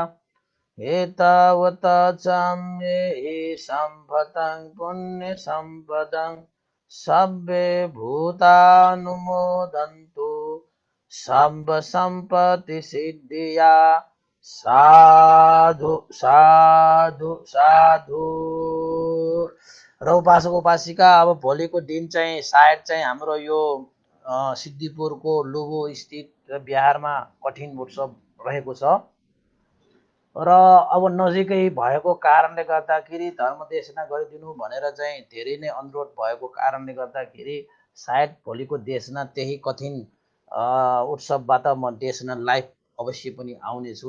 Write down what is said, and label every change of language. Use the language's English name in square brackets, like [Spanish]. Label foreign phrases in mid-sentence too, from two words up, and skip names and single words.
[Pali] एतावता चम्मे सम्भतं पुण्य सम्पदं सब्बे भूतानुमोदन्तु सब्ब सम्पत्ति सिद्धिया। साधु साधु साधु। [Nepali] र उपासक उपासिका अब भोलिको दिन चाहिँ सायद चाहिँ हाम्रो यो सिद्धिपुरको लुबो स्थित बिहारमा कठिन उत्सव रहेको छ र अब नजिकै भएको कारणले गर्दाखेरि धर्म देशना गरिदिनु भनेर चाहिँ धेरै नै अनुरोध भएको कारणले गर्दाखेरि सायद भोलिको देशना त्यही कठिन उत्सवबाट म देशना लाइभ अवश्य पनि आउनेछु।